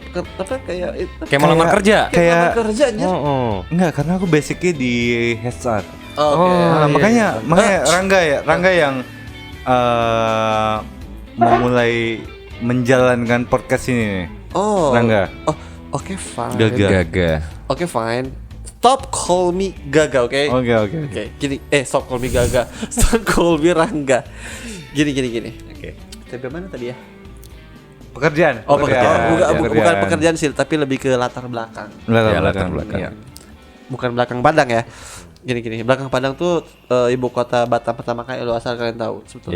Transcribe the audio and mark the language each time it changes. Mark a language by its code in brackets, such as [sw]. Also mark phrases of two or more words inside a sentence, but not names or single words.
[id] Kayak mau lamar kerja. Kayak lamar kerja anjir. enggak, karena aku basicnya di HR. Oke. Makanya Rangga yang memulai menjalankan podcast ini nih. Oh. Rangga. [en] Oh, oke fine. [id] Gaga. [en] Oke fine. Stop call me Gaga, [id] oke? Oke. Oke, gini, [en] stop call me Gaga. Stop call me Rangga. Gini. [id] Oke. Sampai mana tadi ya? Pekerjaan. Oh, bukan Pekerjaan. pekerjaan sih, tapi lebih ke latar belakang. Latar belakang. Iya. Bukan belakang Padang ya. Gini, belakang Padang tuh ibu kota Batam pertama kali, lo asal kalian tahu sebetulnya.